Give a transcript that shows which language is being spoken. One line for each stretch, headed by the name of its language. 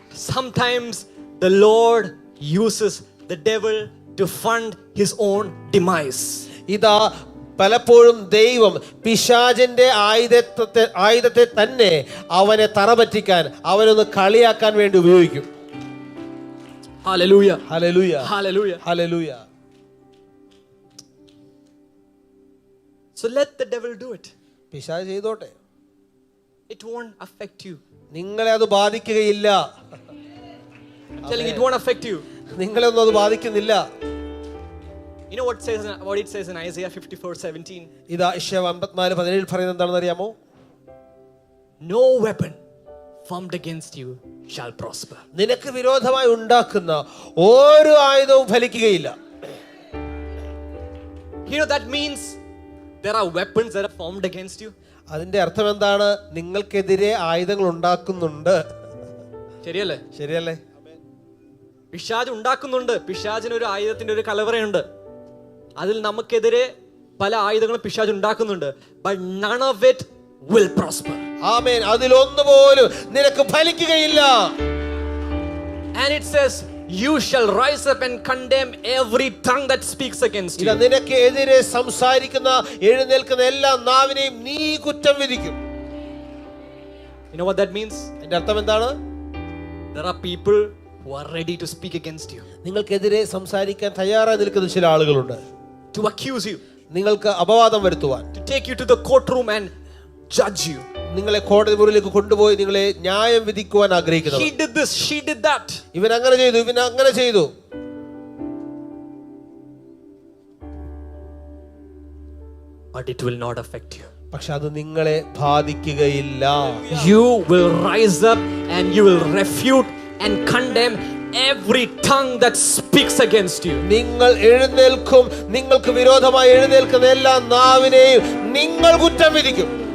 English: Sometimes the Lord uses the devil to fund his own demise.
Malayalam: ഇതാ പലപ്പോഴും ദൈവം പിശാചിന്റെ ആയുധത്തെ തന്നെ അവനെ തറപറ്റിക്കാൻ, അവനൊന്ന് കളിയാക്കാൻ വേണ്ടി ഉപയോഗിക്കും.
English: Hallelujah. Hallelujah. Hallelujah. Hallelujah. So let the devil do it.
Malayalam: പിശാച് ചെയ്തോട്ടെ.
English: It won't affect you.
Malayalam: നിങ്ങളെ അത് ബാധിക്കുകയില്ല.
English: I'm telling you, it won't affect you.
Malayalam: നിങ്ങളെ ഒന്നും അത് ബാധിക്കുന്നില്ല.
English: You know what it says in Isaiah 54:17?
Malayalam: ഇതാ യെശയ്യാ 54:17 പറയുന്നത് എന്താണെന്ന് അറിയാമോ?
English: No weapon formed against you shall prosper.
Malayalam: നിനക്ക് വിരോധമായി ഉണ്ടാക്കുന്ന ഒരു ആയുധവും ഫലിക്കുകയില്ല.
English: You know that means there are weapons that are formed against you.
Malayalam: അതിന്റെ അർത്ഥം എന്താണ്? നിങ്ങൾക്കെതിരെ ആയുധങ്ങൾ ഉണ്ടാക്കുന്നുണ്ട്. ശരിയല്ലേ? പിശാച് ഉണ്ടാക്കുന്നുണ്ട്. പിശാചിന് ഒരു ആയുധത്തിന്റെ ഒരു കലവറയുണ്ട്. അതിൽ നമുക്കെതിരെ പല ആയുധങ്ങളും പിശാച് ഉണ്ടാക്കുന്നുണ്ട്.
English: But none of it will prosper.
Malayalam: ആമേൻ. അതിലൊന്നുപോലും നിനക്ക് ഫലിക്കുകയില്ല.
English: And it says you shall rise up and condemn every tongue that speaks against you.
Malayalam: നിനക്ക് എതിരെ സംസാരിക്കുന്ന എഴുന്നേൽക്കുന്ന എല്ലാ നാവിനെയും നീ കുറ്റം വിധിക്കും.
English: You know what that means?
Malayalam: അതിന്റെ അർത്ഥം എന്താണ്?
English: There are people who are ready to speak against you.
Malayalam: നിങ്ങൾക്കെതിരെ സംസാരിക്കാൻ തയ്യാറായി നിൽക്കുന്ന ചില ആളുകളുണ്ട്.
English: To accuse you.
Malayalam: നിങ്ങൾക്ക് അപവാദം വരുത്തുവാൻ.
English: To take you to the courtroom and judge you.
Malayalam: നിങ്ങളെ കോടതി മുറിയിലേക്ക് കൊണ്ടുപോയി നിങ്ങളെ ന്യായം വിധിക്കുവാൻ ആഗ്രഹിക്കുന്നു.
English: He did this, she did that.
Malayalam: ഇവൻ അങ്ങനെ ചെയ്തു, ഇവൻ അങ്ങനെ ചെയ്തു.
English: But it will not affect you.
Malayalam: പക്ഷെ അത് നിങ്ങളെ ബാധിക്കുകയില്ല.
English: You will rise up and you will refute and condemn every tongue that speaks against you.
Malayalam: നിങ്ങൾ എഴുന്നേൽക്കും, നിങ്ങൾക്ക് വിരോധമായി എഴുന്നേൽക്കുന്ന എല്ലാ നാവിനെയും നിങ്ങൾ കുറ്റം വിധിക്കും.